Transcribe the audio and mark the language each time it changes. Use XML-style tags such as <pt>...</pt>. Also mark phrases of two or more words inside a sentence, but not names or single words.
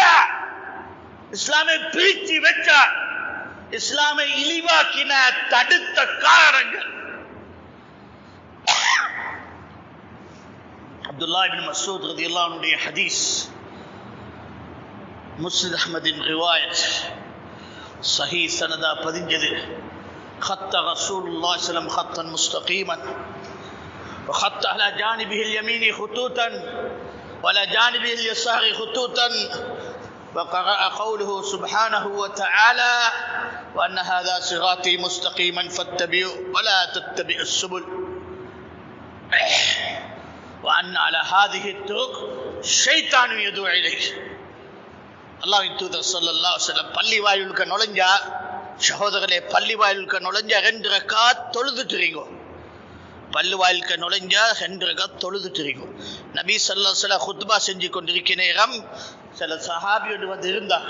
<ta>இஸ்லாமை பிரித்து வச்சார், இஸ்லாமை இழிவாக்கின தடுத்த காரணங்கள். அப்துல்லா இப்னு மஸ்ஊத்</ta> <ar>رضي الله عنه</ar> <ta>ஹதீஸ் முஸ்லிம் அஹ்மதின் ரிவாயத் சஹீஹ் சனதா பதிஞ்சது.</ta> <ar>خط رسول الله صلى الله عليه وسلم خطا مستقيما وخط على جانبه اليمين خطوطا وعلى جانبه اليسار خطوطا وقرأ قوله سبحانه وتعالى وأن هذا صراطي مستقيما فاتبعوا ولا تتبعوا السبل وأن على هذه الطرق شيطان يدعو إليه.</ar> <ta>அல்லாஹ்வின் தூதர்</ta> <ar>صلى الله عليه وسلم</ar> <ta>பள்ளி வாயிலுக்கு நுழைஞ்சா, சகோதரர்களே, பள்ளி வாயிலுக்கு நுழைஞ்சா 2 ரக்காத் தொழுதுட்டுறீங்க. பள்ளி வாயிலுக்கு நுழைஞ்சா 2 ரக்காத் தொழுதுட்டுறீங்க. நபி</ta> <ar>صلى الله عليه وسلم</ar> <ta>குத்பா செஞ்சு கொண்டிருக்கிற நேரம் சில சஹாபியோடு வந்து இருந்தார்.</ta>